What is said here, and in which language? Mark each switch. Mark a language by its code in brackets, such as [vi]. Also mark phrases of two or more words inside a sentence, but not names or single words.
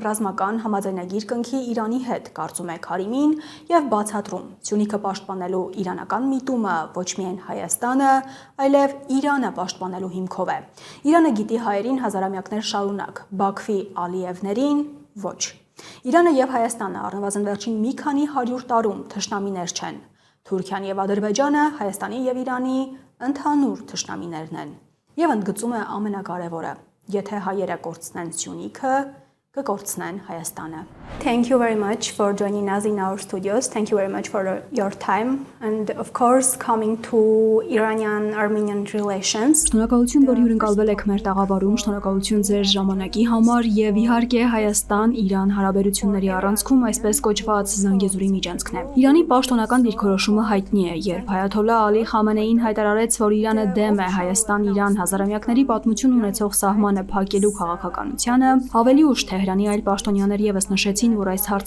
[hy] ռազմական համաձայնագիր կնքի Իրանի հետ, կարծում է Քարիմին եւ բացատրում։ Սյունիքը պաշտպանելու իրանական միտումը ոչ միայն Հայաստանը, այլև Իրանը պաշտպանելու հիմքով է։ Իրանը գիտի հայերին հազարամյակներ շարունակ, Բաքվի Ալիևներին ոչ։ Իրանը եւ Հայաստանը առնվազն վերջին մի քանի 100 տարում թշնամիներ չեն։ Թուրքիան եւ Ադրբեջանը Հայաստանի եւ Իրանի ընդհանուր թշնամիներն են։ Եվ ընդգծում է ամենակարևորը. եթե հայերը կորցնեն Սյունիքը, կկորցնեն Հայաստանը։ [en] Thank you very much for joining us in our studios. Thank you very much for your time and of course coming to Iranian-Armenian relations. [hy] Շնորհակալություն, որ հյուրընկալվել եք մեր տաղավարում, շնորհակալություն ձեր ժամանակի համար եւ իհարկե Հայաստան-Իրան հարաբերությունների առանցքում այսպես կոչված Զանգեզուրի միջանցքն է։ Իրանի պաշտոնական դիրքորոշումը հայտնի է, երբ Այաթոլլահ Ալի Խամենեին հայտարարեց, որ Իրանը դեմ է Հայաստան-Իրան հազարամյակների պատմություն ունեցող սահմանը փակելու քաղաքականությանը, ավելի ուշ Թեհրանի այլ պաշտոնյաներ եւս նշեցին, որ այս հարցը